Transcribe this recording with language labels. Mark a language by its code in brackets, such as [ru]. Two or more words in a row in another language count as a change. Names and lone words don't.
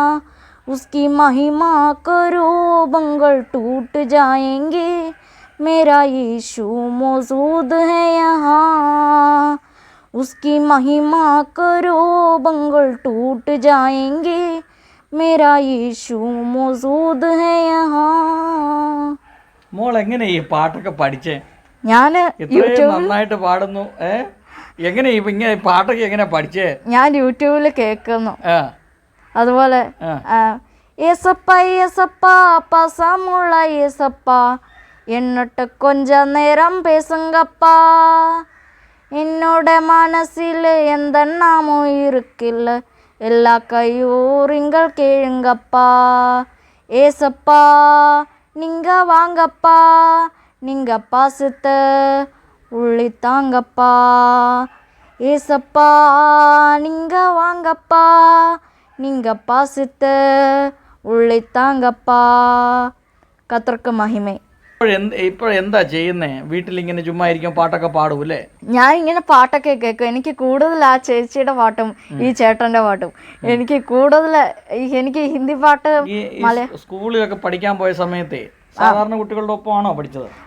[hi] उसकी महिमा करो बंगल टूट जाएंगे, मेरा यीशु मौजूद है यहाँ। उसकी महिमा करो बंगल टूट जाएंगे, मेरा यीशु मौजूद है यहाँ। [ml] മോൾ എങ്ങനെ ഈ പാട്ടൊക്കെ പഠിച്ചേ? ഞാൻ ഇത്രയും നന്നായിട്ട് പാടുന്നു. എങ്ങനെ ഇങ്ങനെ പാട്ടൊക്കെ എങ്ങനെ പഠിച്ചേ? ഞാൻ യൂട്യൂബിൽ കേൾക്കുന്നു. [ta] അതുപോലെ ஏசப்பா ஏசப்பா பாசமுள்ள ஏசப்பா என்னட்ட கொஞ்ச நேரம் பேசுங்கப்பா, என்னோட மனசில் எந்த நாமும் இருக்கில்ல, எல்லா கையூரிங்கள் கேளுங்கப்பா. ஏசப்பா நீங்க வாங்கப்பா, நீங்க பாசத்த உள்ளித்தாங்கப்பா. ஏசப்பா நீங்க வாங்கப்பா, நீங்க பாசத்த உள்ளித்தாங்கப்பா. [ml] കർത്തർക്ക് മഹിമ. ഇപ്പോഴെന്താ ചെയ്യുന്നേ? വീട്ടിലിങ്ങനെ ചുമ്മാ ഇരിക്കും, പാട്ടൊക്കെ പാടൂല്ലേ? ഞാൻ ഇങ്ങനെ പാട്ടൊക്കെ കേൾക്കും. എനിക്ക് കൂടുതൽ ആ ചേച്ചിയുടെ പാട്ടും ഈ ചേട്ടൻ്റെ പാട്ടും എനിക്ക് കൂടുതൽ, എനിക്ക് ഹിന്ദി പാട്ട്. സ്കൂളിലൊക്കെ പഠിക്കാൻ പോയ സമയത്തെ സാധാരണ കുട്ടികളുടെ ഒപ്പമാണോ പഠിച്ചത്?